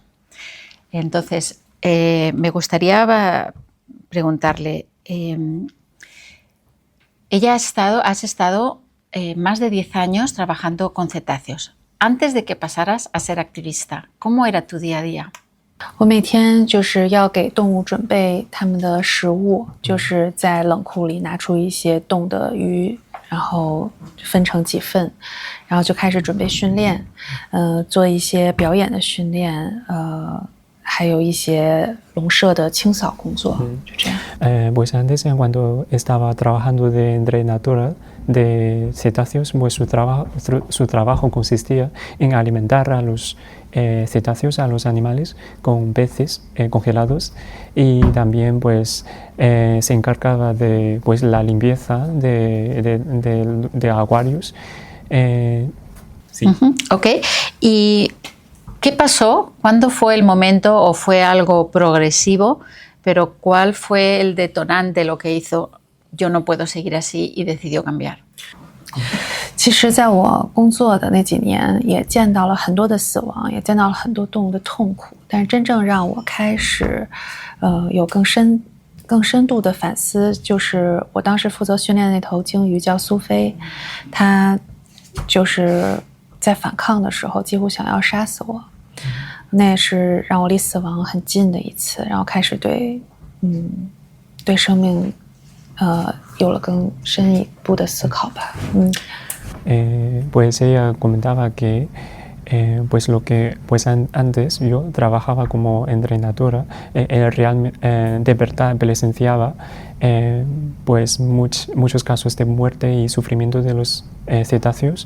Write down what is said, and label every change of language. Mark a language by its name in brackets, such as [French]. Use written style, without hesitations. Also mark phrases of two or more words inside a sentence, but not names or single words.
[Spanish] Entonces, me gustaría preguntarle, has estado más de 10 años trabajando con cetáceos. Antes de que pasaras a ser activista, ¿cómo era tu día a día? [Chinese] 我每天就是要给动物准备它们的食物，就是在冷库里拿出一些冻的鱼，然后分成几份，然后就开始准备训练，做一些表演的训练，还有一些笼舍的清扫工作，就这样。 [Spanish] Pues antes, cuando estaba trabajando de entrenadora de cetáceos, pues su trabajo consistía en alimentar a los cetáceos, a los animales, con peces congelados, y también pues se encargaba de pues la limpieza de acuarios. Sí. Ok. ¿Y qué pasó? ¿Cuándo fue el momento o fue algo progresivo? Pero ¿cuál fue el detonante, lo que hizo yo no puedo seguir así y decidió cambiar? [Chinese] 其实在我工作的那几年也见到了很多的死亡，也见到了很多动物的痛苦，但是真正让我开始有更深度的反思，就是我当时负责训练那头鲸鱼叫苏菲，它就是在反抗的时候几乎想要杀死我，那也是让我离死亡很近的一次，然后开始对生命有了更深一步的思考吧。 [Spanish] Pues ella comentaba que pues lo que pues antes yo trabajaba como entrenadora, de verdad presenciaba pues muchos casos de muerte y sufrimiento de los cetáceos.